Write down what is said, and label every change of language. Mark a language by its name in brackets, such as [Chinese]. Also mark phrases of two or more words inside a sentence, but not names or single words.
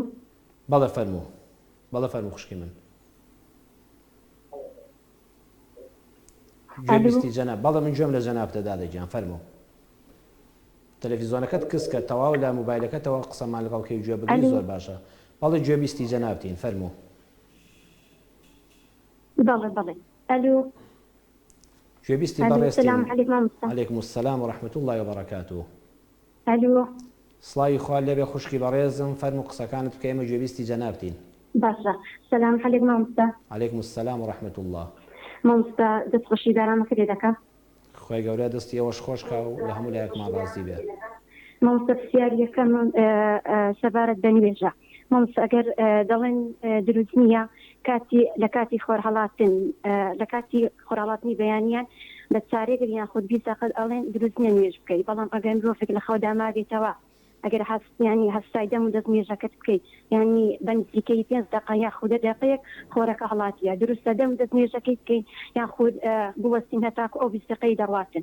[Central Kurdish] بەڵێ فەرموو خوشکی من گوێبیستی جەناب بەڵێ من گوێم لە جەنابتە دادەی گیان فەرموو تەلەڤیزۆنەکەت کەسکە تەواو لە موبایلەکەتەوە قسەمان لەگەڵ کەی گوێ بگری زۆر باشە بەڵێ گوێبیستی جەنابتین فەرموو بەڵێ ئەلو گوێبیستی بەڕێستی [Arabic] سلام علیکم عەلەیکم السلام ورحمة الله وبركاته [Central Kurdish] ئەلو سڵاوی خوا لێبێ خوشکی بەڕێزم فەرموو قسەکانت بکەیمە گوێبیستی جەنابتین باشە [Arabic] سلام علیکم [Central Kurdish] مامۆستا [Arabic] عەلەیکم السلام ورحمة الله [Central Kurdish] مامۆستا دەستخۆشی دارامەکە لێ دەکەم خۆی گەورە دەستی ئەوەش خۆشکە و لە هەموو لایەکمان ڕازی بێ مامۆستا پرسیاریەکەم سەبارەت بە نوێژە مامۆستا ئەگەر دەڵێن دروست نییە لە کاتی خۆرهەڵاتن لە کاتی خۆرهەڵاتنی بەیانیان بە چارێگر یان خۆت 20 دقیقە ئەڵێن دروست نییە نوێژ بکەیت بەڵام ئەگەر مرۆڤێک لە خەودا مابێتەوە ئەگەر ینی هەستای دەم و دەست نوێژەکەت بکەیت ینی بە نزیکەی 5 دقیقە یا خودە دقیقەیەک خۆرەکە هەڵاتیە دروستە دەم دەست نوێژەکەی بکەیت یان خود بوەستین هەتاکو ئەو 20 دقیقەی دەڕواتن